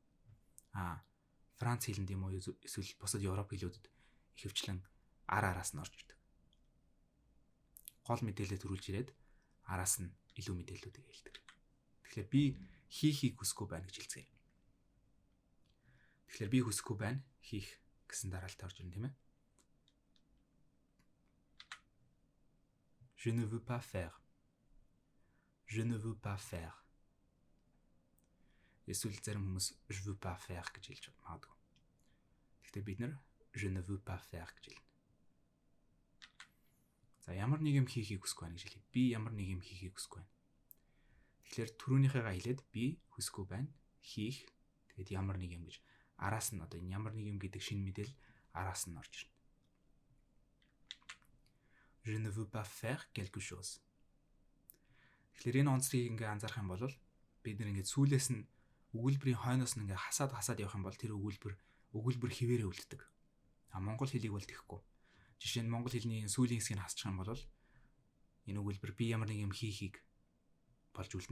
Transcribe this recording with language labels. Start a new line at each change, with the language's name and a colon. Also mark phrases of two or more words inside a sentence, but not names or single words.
Mongolian: Франц хэлэнд юм уу эсвэл бусад Европ хэлүүдэд ихэвчлэн араас нь орж ирдэг. Гол мэдээлэл төрүүлж ирээд араас нь илүү мэдээллүүдийг хэлдэг. Тэгэхээр би хийхийг хүсэхгүй байна гэж хэлцгээе. Тэгэхээр би хүсэхгүй байна хийх гэсэн дараалалтай орж ирнэ тийм ээ.
French: Je ne veux pas faire. Je ne veux pas faire.
Mongolian: Эсвэл зарим хүмүүс
French: je veux pas faire
Mongolian: гэж хэлж магадгүй. Гэхдээ бид нэр
French: je ne veux pas faire
Mongolian: гэж хэлнэ. За ямар нэг юм хийхийг хүсэхгүй байна гэж хэлье. Би ямар нэг юм хийхийг хүсэхгүй байна. Тэгэхээр түрүүнийхээгаа хэлээд би хүсэхгүй байна хийх. Тэгээд ямар нэг юм гэж араас нь одоо энэ ямар нэг юм гэдэг шинэ мэдээлэл араас нь орж ирнэ.
French: Je ne veux pas faire quelque chose.
Mongolian: Тэгэхээр энэ онцлогийг ингээ анзаарах юм бол бид нэг ингээ сүүлээс нь өгүүлбэрийн хойноос нь ингээ хасаад явах юм бол тэр өгүүлбэр хിവэрээ үлддэг. Монгол хэлийг бол тэхгүй. Жишээ нь монгол хэлний сүүлийн хэсгийг хасчих юм бол энэ өгүүлбэр би ямар нэг юм хийхийг болж үлдэн.